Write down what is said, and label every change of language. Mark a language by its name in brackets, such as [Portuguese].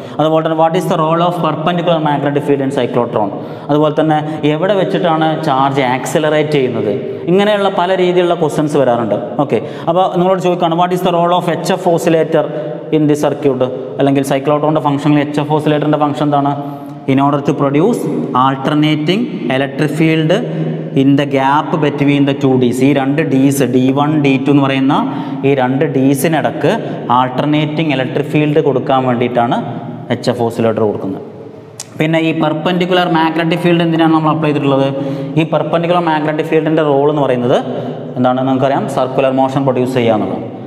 [Malayalam] അതുപോലെ തന്നെ [English] What is the role of perpendicular magnetic field in cyclotron. [Malayalam] അതുപോലെ തന്നെ എവിടെ വെച്ചിട്ടാണ് ചാർജ് ആക്സിലറേറ്റ് ചെയ്യുന്നത്. ഇങ്ങനെയുള്ള പല രീതിയിലുള്ള ക്വസ്റ്റ്യൻസ് വരാറുണ്ട്. ഓക്കെ, അപ്പോൾ നിങ്ങളോട് ചോദിക്കുകയാണ് [English] what is the role of HF oscillator in the circuit, [Malayalam] അല്ലെങ്കിൽ സൈക്ലോട്രോണിൻ്റെ ഫംഗ്ഷനിൽ HF ഓസിലേറ്ററിൻ്റെ ഫംഗ്ഷൻ എന്താണ്? [English] In order to produce alternating electric field in the gap between the two Ds. [Malayalam] ഈ രണ്ട് Ds D1 D2 എന്ന് പറയുന്ന ഈ രണ്ട് Dsനിടക്ക് ആൾട്ടർനേറ്റിംഗ് ഇലക്ട്രിക് ഫീൽഡ് കൊടുക്കാൻ വേണ്ടിയിട്ടാണ് HF ഓസിലേറ്റർ കൊടുക്കുന്നത്. പിന്നെ ഈ പെർപെൻഡിക്കുലർ മാഗ്നറ്റിക് ഫീൽഡ് എന്തിനാണ് നമ്മൾ അപ്ലൈ ചെയ്തിട്ടുള്ളത്? ഈ പെർപെൻഡിക്കുലർ മാഗ്നറ്റിക് ഫീൽഡിൻ്റെ റോൾ എന്ന് പറയുന്നത് എന്താണെന്ന് നമുക്കറിയാം, സർക്കുലർ മോഷൻ പ്രൊഡ്യൂസ് ചെയ്യുക എന്നുള്ളത്.